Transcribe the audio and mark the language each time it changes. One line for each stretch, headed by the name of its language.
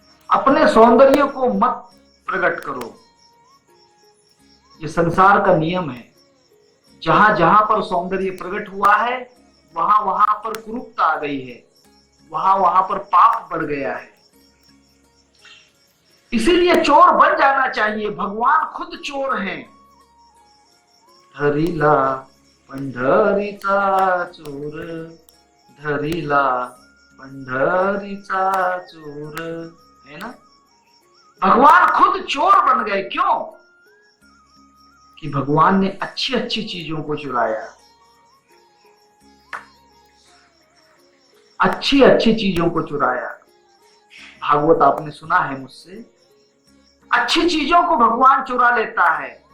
Hindi: अपने सौंदर्य को मत प्रकट करो। ये संसार का नियम है। जहां जहां पर सौंदर्य प्रकट हुआ है वहां वहां पर कुरूपता आ गई है, वहां वहां पर पाप बढ़ गया है। इसीलिए चोर बन जाना चाहिए। भगवान खुद चोर हैं।
Marathi: धरिला पंढरीचा चोर, धरिला पंढरीचा चोर,
Hindi: है ना? भगवान खुद चोर बन गए। क्यों? कि भगवान ने अच्छी अच्छी चीजों को चुराया, अच्छी अच्छी चीजों को चुराया। भागवत आपने सुना है मुझसे। अच्छी चीजों को भगवान चुरा लेता है।